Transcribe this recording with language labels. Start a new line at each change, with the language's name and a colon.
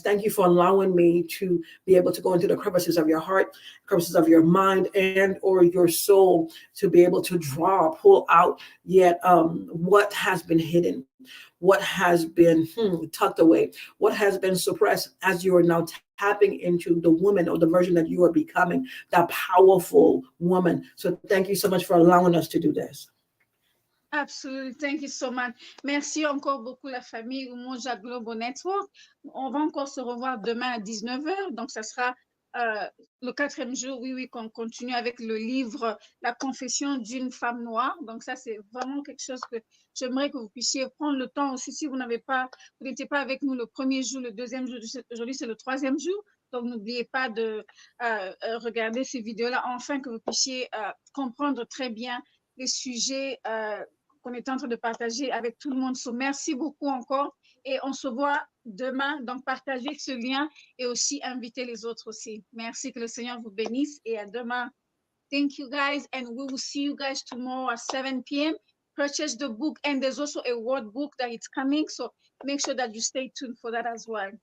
English: Thank you for allowing me to be able to go into the crevices of your heart, crevices of your mind, and or your soul, to be able to draw, pull out yet what has been hidden, what has been tucked away, what has been suppressed, as you are now tapping into the woman or the version that you are becoming, that powerful woman. So thank you so much for allowing us to do this. Absolutely. Thank you so much.
French: Merci encore beaucoup, la famille Umoja Global Network. On va encore se revoir demain à 19h. Donc, ça sera le 4e jour, oui, oui, qu'on continue avec le livre La confession d'une femme noire. Donc, ça, c'est vraiment quelque chose que j'aimerais que vous puissiez prendre le temps aussi. Si vous n'étiez pas avec nous le premier jour, le 2e jour, aujourd'hui, c'est le 3e jour. Donc, n'oubliez pas de regarder ces vidéos-là, afin que vous puissiez comprendre très bien les sujets qu'on est en train de partager avec tout le monde. So, merci beaucoup encore et on se voit demain. Donc, partagez ce lien et aussi invitez les autres aussi. Merci, que le Seigneur vous bénisse et à demain.
English: Thank you guys, and we will see you guys tomorrow at 7 p.m. Purchase the book, and there's also a word book that is coming, so make sure that you stay tuned for that as well.